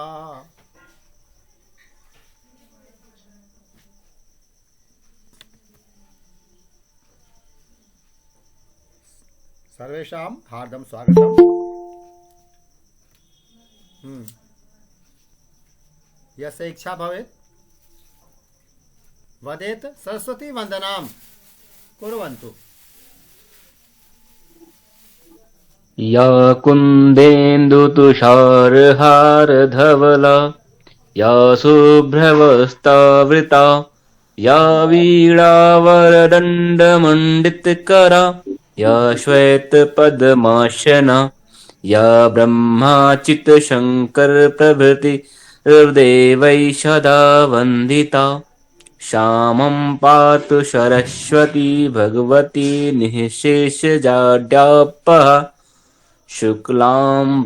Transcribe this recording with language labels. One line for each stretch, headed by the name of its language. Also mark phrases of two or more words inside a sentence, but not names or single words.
Sanskrit: सर्वेषां हार्दं स्वागतम्। यस्य इच्छा भवेत् वदेत् सरस्वती वन्दनां कुर्वन्तु। या कुन्देन्दुतुषारहारधवला या शुभ्रवस्त्रावृता या वीणावरदण्डमण्डितकरा या श्वेतपद्मासना या ब्रह्माच्युतशङ्करप्रभृति देवैः सदा वन्दिता। श्यामं पातु सरस्वती भगवती निःशेषजाड्यापहा शुक्लां